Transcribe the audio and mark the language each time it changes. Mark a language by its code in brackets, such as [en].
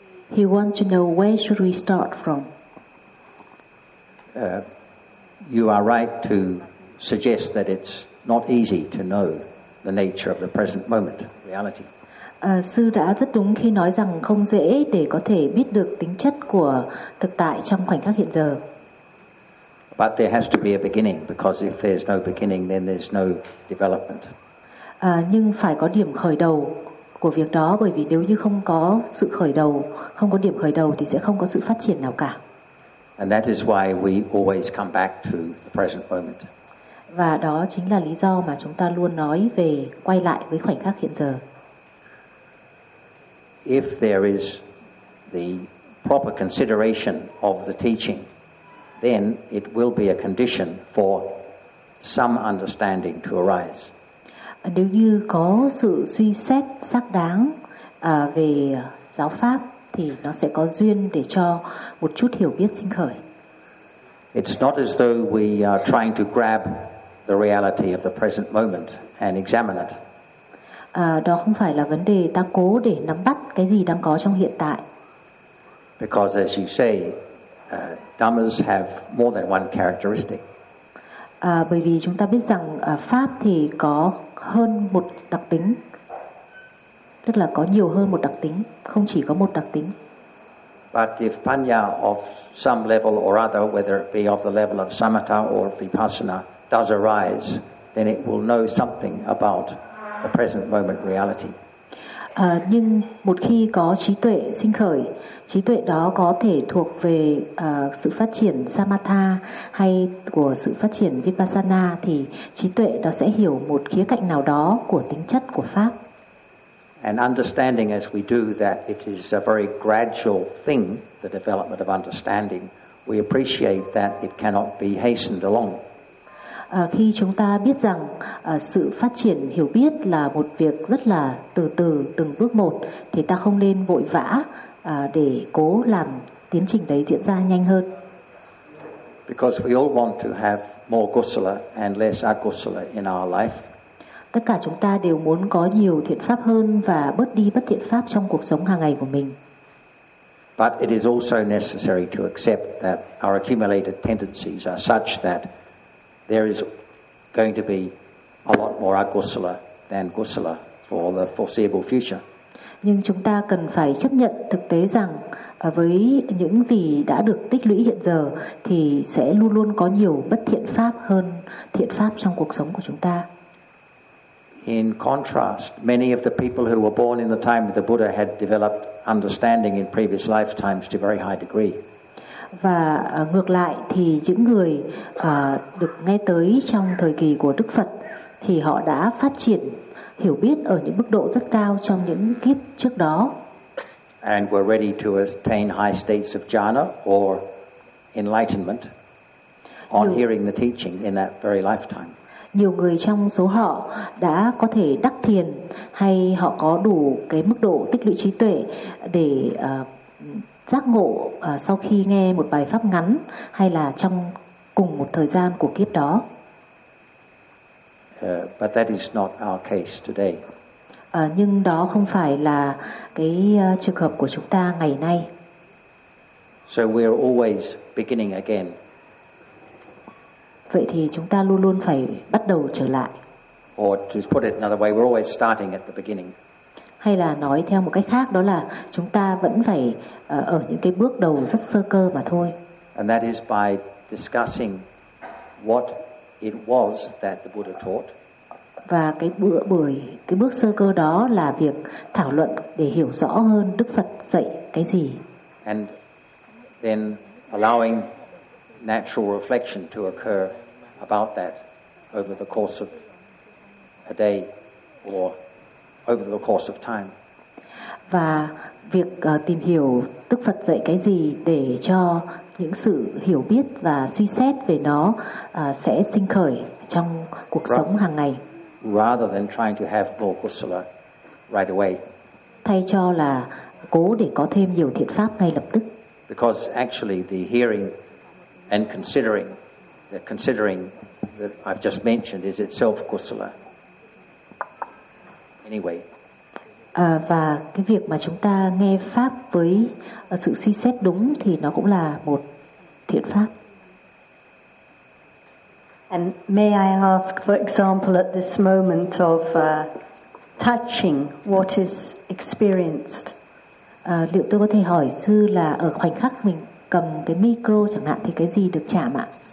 [en] He wants to know where should we start from. You are right to suggest that it's not easy to know the nature of the present moment reality. [vi] Sư đã rất đúng khi nói rằng không dễ để có thể biết được tính chất của thực tại trong khoảnh khắc hiện giờ. [en] But there has to be a beginning, because if there's no beginning, then there's no development. [vi] Nhưng phải có điểm khởi đầu của việc đó, bởi vì nếu như không có sự khởi đầu, không có điểm khởi đầu thì sẽ không có sự phát triển nào cả. [en] And that is why we always come back to the present moment. [vi] Và đó chính là lý do mà chúng ta luôn nói về quay lại với khoảnh khắc hiện giờ. [en] If there is the proper consideration of the teaching, then it will be a condition for some understanding to arise. [vi] Nếu như có sự suy xét xác đáng về giáo pháp thì nó sẽ có duyên để cho một chút hiểu biết sinh khởi. [en] It's not as though we are trying to grab the reality of the present moment and examine it. [vi] Đó không phải là vấn đề ta cố để nắm bắt cái gì đang có trong hiện tại. [en] Because as you say, dhammas have more than one characteristic. [vi] Bởi vì chúng ta biết rằng pháp thì có hơn một đặc tính. Tức là có nhiều hơn một đặc tính, không chỉ có một đặc tính. [en] But if panya of some level or other, whether it be of the level of samatha or vipassana, does arise, then it will know something about the present moment reality. [vi] Nhưng một khi có trí tuệ sinh khởi, trí tuệ đó có thể thuộc về sự phát triển Samatha hay của sự phát triển Vipassana, thì trí tuệ đó sẽ hiểu một khía cạnh nào đó của tính chất của Pháp. [en] And understanding as we do that it is a very gradual thing, the development of understanding, we appreciate that it cannot be hastened along. [vi] Khi chúng ta biết rằng sự phát triển hiểu biết là một việc rất là từ từ, từng bước một, thì ta không nên vội vã để cố làm tiến trình đấy diễn ra nhanh hơn. [en] Because we all want to have more kusala and less akusala in our life. [vi] Tất cả chúng ta đều muốn có nhiều thiện pháp hơn và bớt đi bất thiện pháp trong cuộc sống hàng ngày của mình. [en] But it is also necessary to accept that our accumulated tendencies are such that there is going to be a lot more akusala than kusala for the foreseeable future. [vi] Nhưng chúng ta cần phải chấp nhận thực tế rằng với những gì đã được tích lũy hiện giờ thì sẽ luôn luôn có nhiều bất thiện pháp hơn thiện pháp trong cuộc sống của chúng ta. [en] In contrast, many of the people who were born in the time of the Buddha had developed understanding in previous lifetimes to a very high degree. [vi] Và ngược lại thì những người được nghe tới trong thời kỳ của Đức Phật thì họ đã phát triển hiểu biết ở những mức độ rất cao trong những kiếp trước đó. [en] And were ready to attain high states of jhana or enlightenment on hearing the teaching in that very lifetime. [vi] Nhiều người trong số họ đã có thể đắc thiền hay họ có đủ cái mức độ tích lũy trí tuệ để giác ngộ sau khi nghe một bài pháp ngắn hay là trong cùng một thời gian của kiếp đó. [en] But that is not our case today. [vi] Nhưng đó không phải là cái trường hợp của chúng ta ngày nay. [en] So we are always beginning again. [vi] Vậy thì chúng ta luôn luôn phải bắt đầu trở lại. [en] Or to put it another way, we're always starting at the beginning. [vi] Hay là nói theo một cách khác đó là chúng ta vẫn phải ở những cái bước đầu rất sơ cơ mà thôi. [en] And that is by discussing what it was that the Buddha taught. [vi] Và cái bước sơ cơ đó là việc thảo luận để hiểu rõ hơn Đức Phật dạy cái gì. [en] And then allowing natural reflection to occur about that over the course of a day or over the course of time. [vi] Và việc tìm hiểu Đức Phật dạy cái gì để cho những sự hiểu biết và suy xét về nó sẽ sinh khởi trong cuộc sống hàng ngày. [en] Rather than trying to have more kusala right away. [vi] Thay cho là cố để có thêm nhiều thiện pháp ngay lập tức. [en] Because actually the hearing and considering that I've just mentioned is itself kusala. Anyway. [vi] Và cái việc mà chúng ta nghe pháp với sự suy xét đúng thì nó cũng là một thiện pháp. [en] And may I ask, for example, at this moment of touching, what is experienced? [vi] Liệu tôi có thể hỏi sư là ở khoảnh khắc mình cầm cái micro chẳng hạn thì cái gì được chạm ạ?